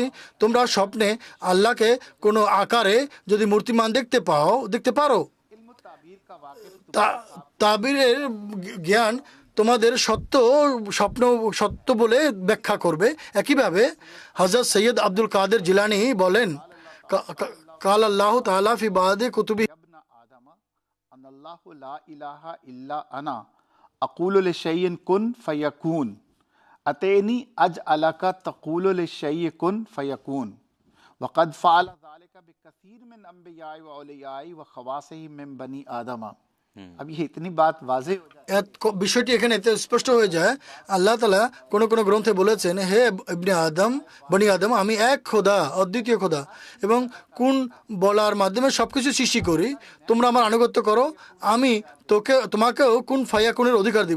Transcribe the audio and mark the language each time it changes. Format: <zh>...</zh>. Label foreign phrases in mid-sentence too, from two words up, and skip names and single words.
<bn>তোমরা স্বপ্নে আল্লাহকে কোনো আকারে যদি মূর্তিমান দেখতে পারো, তাবিরের জ্ঞান তোমাদের স্বপ্ন সত্য বলে ব্যাখ্যা করবে। একইভাবে হযরত সৈয়দ আব্দুল কাদের জিলানী বলেন,</bn> <ar>قال الله تعالى في بعض كتبه أقول لشيء كن فيكون أطعني أجعلك تقول لشيء كن فيكون وقد فعل ذلك بكثير من أنبيائه وأوليائه وخواصه من بني آدم.</ar> <ur>اب یہ اتنی بات واضح ہو جائے.</ur> <bn>বিষয়টি এখানে এতে স্পষ্ট হয়ে যায়। আল্লাহ তাআলা কোন কোন গ্রন্থে বলেছেন, হে ইবনে আদম, বনি আদম, আমি এক খোদা, অদ্বিতীয় খোদা, এবং কোন বলার মাধ্যমে সবকিছু সৃষ্টি করি, তোমরা আমার আনুগত্য করো, আমি তোমাকেও কোন ফায়াকুনের অধিকার দিব।</bn>